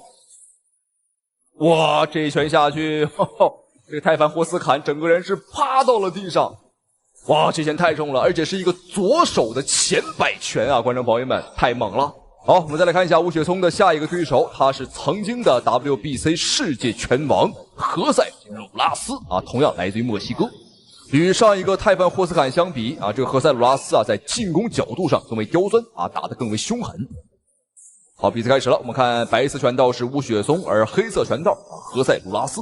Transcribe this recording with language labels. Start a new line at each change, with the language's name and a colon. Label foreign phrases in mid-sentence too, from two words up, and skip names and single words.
Chinese: 哇，這一拳下去，這個泰凡霍斯坎整個人是趴到了地上。哇，這拳太重了，而且是一個左手的前摆拳啊，觀眾朋友們，太猛了。好，我們再來看一下吳雪松的下一個對手，他是曾經的 WBC 世界拳王何塞魯拉斯啊，同樣來自於墨西哥。與上一個泰凡霍斯坎相比啊，這個何塞魯拉斯啊，在進攻角度上更為刁鑽啊，打得更為凶狠。好，比賽開始了，我們看白色拳道是吳雪松，而黑色拳道何塞魯拉斯。